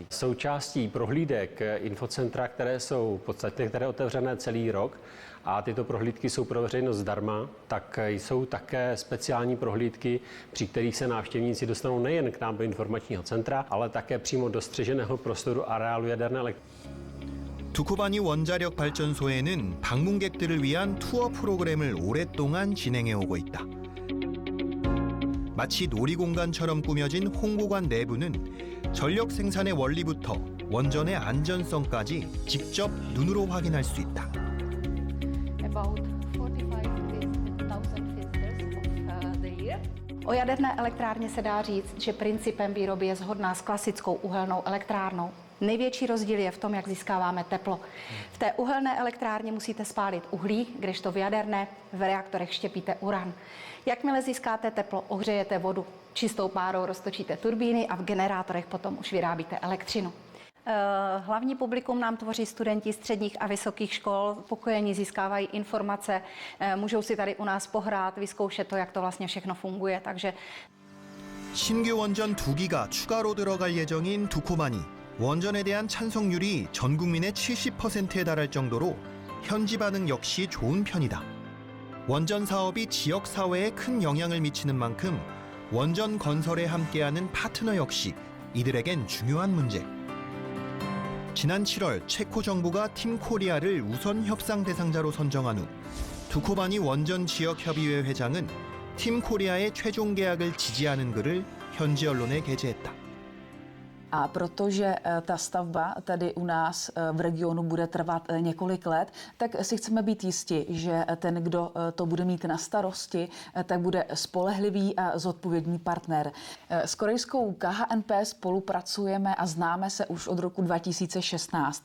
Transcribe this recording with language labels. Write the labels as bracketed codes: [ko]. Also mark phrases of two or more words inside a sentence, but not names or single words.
[cs] Součástí prohlídek infocentra, které jsou podstatně otevřené celý rok, a tyto prohlídky jsou pro veřejnost zdarma, tak jsou také speciální prohlídky, při kterých se návštěvníci dostanou nejen k nám do informačního centra, ale také přímo do střeženého prostoru areálu jaderné elektrárny. [ko] 두코바니 원자력 발전소에는 방문객들을 위한 투어 프로그램을 오랫동안 진행해 오고 있다. 마치 놀이공간처럼 꾸며진 홍보관 내부는 전력 생산의 원리부터 원전의 안전성까지 직접 눈으로 확인할 수 있다. [en] About 45,000 visitors of the year. [cs] O jaderné elektrárně se dá říct, že principem výroby je shodná s klasickou uhelnou elektrárnou. Největší rozdíl je v tom, jak získáváme teplo. V té uhelné elektrárně musíte spálit uhlí, kdežto v jaderné v reaktorech štěpíte uran. Jakmile získáte teplo, ohřejete vodu, čistou párou roztočíte turbíny a v generátorech potom už vyrábíte elektřinu. Hlavní publikum nám tvoří studenti středních a vysokých škol, pokojení získávají informace, můžou si tady u nás pohrát, vyzkoušet to, jak to vlastně všechno funguje, takže [ko] 신규 원전 2기가 추가로 들어갈 예정인 두코바니. 원전에 대한 찬성률이 전 국민의 70%에 달할 정도로 현지 반응 역시 좋은 편이다. 원전 사업이 지역 사회에 큰 영향을 미치는 만큼 원전 건설에 함께하는 파트너 역시 이들에겐 중요한 문제. 지난 7월 체코 정부가 팀 코리아를 우선 협상 대상자로 선정한 후 두코바니 원전 지역협의회 회장은 팀 코리아의 최종 계약을 지지하는 글을 현지 언론에 게재했다. [cs] A protože ta stavba tady u nás v regionu bude trvat několik let, tak si chceme být jisti, že ten, kdo to bude mít na starosti, tak bude spolehlivý a zodpovědný partner. S korejskou KHNP spolupracujeme a známe se už od roku 2016.